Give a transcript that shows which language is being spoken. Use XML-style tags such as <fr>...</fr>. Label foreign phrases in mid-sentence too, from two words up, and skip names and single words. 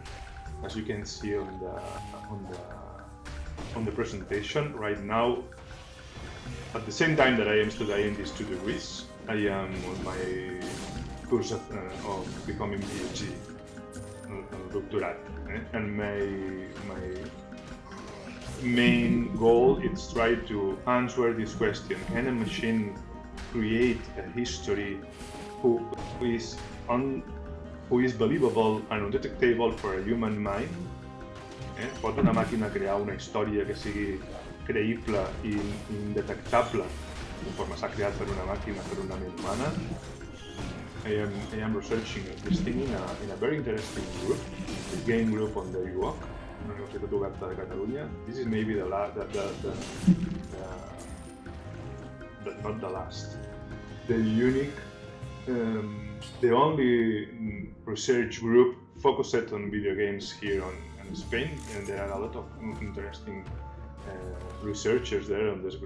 <en>As you can see on the presentation right now, at the same time that I am studying these 2 degrees, I am on my course of becoming PhD, doctorate, and my main goal is try to answer this question: can a machine create a history who is believable and undetectable for a human mind?</en> <ca>Pot una màquina crear una història que sigui creïble i indetectable conforme s'ha creat per una màquina, per una ment humana?</ca> <en>I am researching this thing in a very interesting group, the game group on the UOC, una universitat oberta de Catalunya. This is maybe not the last, the unique, the only research group focused on video games here in Spain, and there are a lot of interesting researchers there on this group.</en>